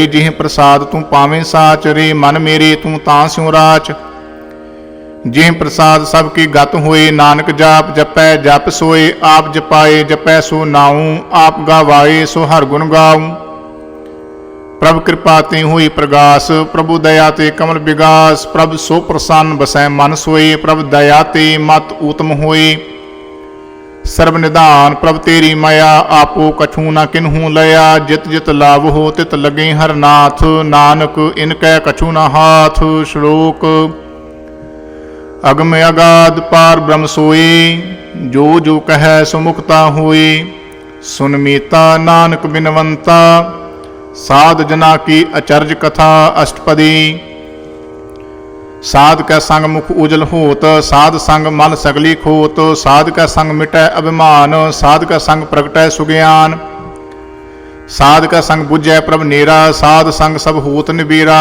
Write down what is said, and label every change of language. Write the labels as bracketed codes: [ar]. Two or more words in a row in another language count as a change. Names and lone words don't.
[pa] ਜਿਹ ਪ੍ਰਸਾਦ ਤੂੰ ਪਾਵੇਂ ਸਾਚ, ਰੇ ਮਨ ਮੇਰੇ ਤੂੰ ਤਾਂ ਸਿਉ ਰਾਚ। ਜਿਹ ਪ੍ਰਸਾਦ ਸਭ ਕੀ ਗਤ ਹੋਏ, ਨਾਨਕ ਜਾਪ ਜਪੈ ਜਪ ਸੋਏ। ਆਪ ਜਪਾਏ ਜਪੈ ਸੋ ਨਾਉ, ਆਪ ਗਾਵਾਏ ਸੋ ਹਰ ਗੁਣ ਗਾਉ। ਪ੍ਰਭ ਕ੍ਰਿਪਾ ਤੇ ਹੁਈ ਪ੍ਰਗਾਸ, ਪ੍ਰਭੁ ਦਇਆ ਤੇ ਕਮਲ ਵਿਗਾਸ। ਪ੍ਰਭ ਸੋ ਪ੍ਰਸੰਨ ਬਸੈ ਮਨ ਸੋਈ, ਪ੍ਰਭ ਦਇਆ ਤੇ ਮਤ ਉੱਤਮ ਹੋਈ। ਸਰਵ ਨਿਧਾਨ ਪ੍ਰਭ ਤੇਰੀ ਮਾਇਆ, ਆਪੋ ਕਛੂ ਨ ਕਿਨ੍ਹੂ ਲਇਆ। ਜਿਤ ਜਿਤ ਲਾਭ ਹੋ ਤਿਤ ਲਗੇ ਹਰ ਨਾਥ, ਨਾਨਕ ਇਨਕੈ ਕਛੂ ਨ ਹਾਥ। ਸ਼ਲੋਕ ਅਗਮ ਅਗਾਧ ਪਾਰ ਬ੍ਰਹਮ ਸੋਈ, ਜੋ ਜੋ ਕਹ ਸੁਮੁਖਤਾ ਹੋਈ। ਸੁਨ ਮੀਤਾ ਨਾਨਕ ਬਿਨਵੰਤਾ, ਸਾਧ ਜਨਾ ਕੀ ਅਚਰਜ ਕਥਾ। ਅਸ਼ਟਪਦੀ ਸਾਧ ਕੈ ਸੰਗ ਮੁਖ ਉਜਲ ਹੋਤ, ਸਾਧ ਸੰਗ ਮਨ ਸਗਲੀ ਖੋਤ। ਸਾਧ ਕੈ ਸੰਗ ਮਿਟੈ ਅਭਿਮਾਨ, ਸਾਧ ਕੈ ਸੰਗ ਪ੍ਰਗਟੈ ਸੁਗਿਆਨ। ਸਾਧ ਕੈ ਸੰਗ ਬੁਝੈ ਪ੍ਰਭ ਨੇਰਾ, ਸਾਧ ਸੰਗ ਸਭ ਹੋਤ ਨਿਬੇਰਾ।